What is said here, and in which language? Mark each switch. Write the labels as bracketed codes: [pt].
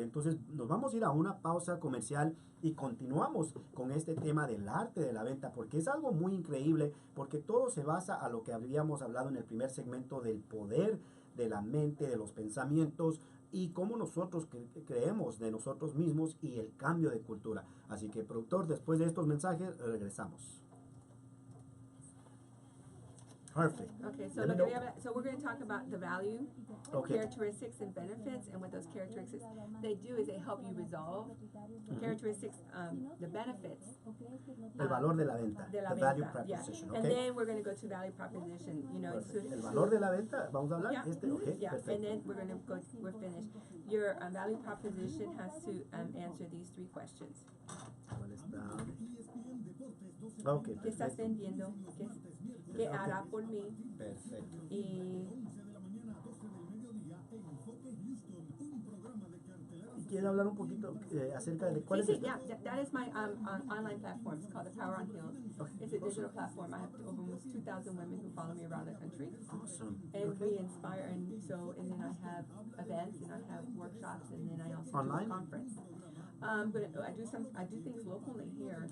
[es] Entonces nos vamos a ir a una pausa comercial y continuamos con este tema del arte de la venta, porque es algo muy increíble, porque todo se basa a lo que habíamos hablado en el primer segmento del poder de la mente, de los pensamientos y cómo nosotros creemos de nosotros mismos y el cambio de cultura. Así que, productor, después de estos mensajes regresamos. [en] Perfect. Okay, so we're going to talk about the value, characteristics, and benefits, and what those characteristics they do is they help you resolve characteristics, the benefits. [es] El valor de la venta, [en] the value proposition, yeah. And then we're going to go to value proposition. You know, [es] el valor de la venta, vamos a hablar. [en] Yeah, yeah. Perfect. And then we're finished. Your value proposition has to answer these three questions. Okay. [es] ¿Qué estás vendiendo? ¿Qué hará por mí? Perfecto. Y ¿quiere hablar un poquito acerca de cuál es? [en] yeah, that is my online platform. It's called the Power on Heels. It's a digital platform. I have almost 2,000 women who follow me around the country. Awesome. And we inspire, and then I have events, and I have workshops, and then I also Online? do a conference. But I do things locally here.